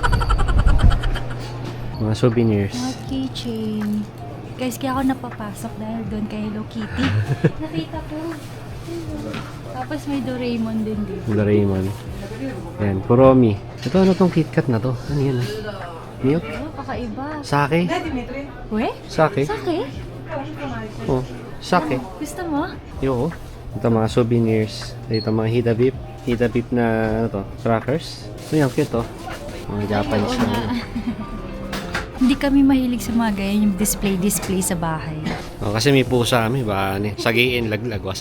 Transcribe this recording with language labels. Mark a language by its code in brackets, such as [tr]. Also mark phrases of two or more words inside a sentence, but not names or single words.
[tl] Mga souvenirs. Mga keychain. Guys, kaya ako napapasok dahil doon kay Hello Kitty. Nakita ko. Tapos may Doraemon din dito. Doraemon. Yan, Kuromi. Ito, ano tong KitKat na to? Ano yan? Milk? Oh, kakaiba. Sake? We? Sake? Sake? Oh, sake. Gusto mo? Yo. Ito mga souvenirs. Ito mga Hida beef. Hida beef na, ano to, crackers. Ito yung cute, oh. Mga Japanese na. Hindi kami mahilig sa mga ganyan, yung display sa bahay. Oh, kasi may pusa kami, baka sagiin, laglag, wasak.